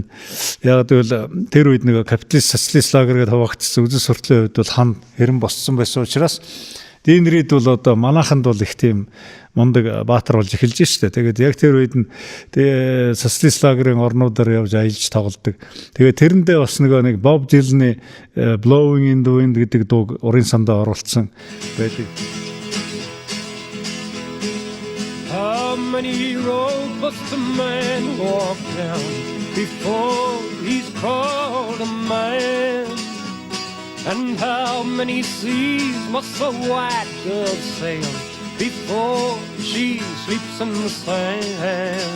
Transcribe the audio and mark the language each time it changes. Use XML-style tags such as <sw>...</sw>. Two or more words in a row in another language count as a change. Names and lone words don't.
<mn>Яг гэвэл тэр үед нэг капиталист социалист лагер гэдээ хавагдсан үзэл сурталын хувьд бол хан хэрэн боссон байсан учраас Дэн Рид бол одоо манайханд бол их тийм мундаг баатар болж эхэлж штэ. Тэгээд яг тэр үед нь социалист лагерын орнуудаар явж аялж тоглодог. Тэгээд тэрэндээ бас нэг Боб Диланы Blowing in the Wind гэдэг дуу урын сандаа оруулсан байдаг.</mn> <en>How many roads must a man walk down before he's called a man? And how many seas must a white dove sail before she sleeps in the sand?</en>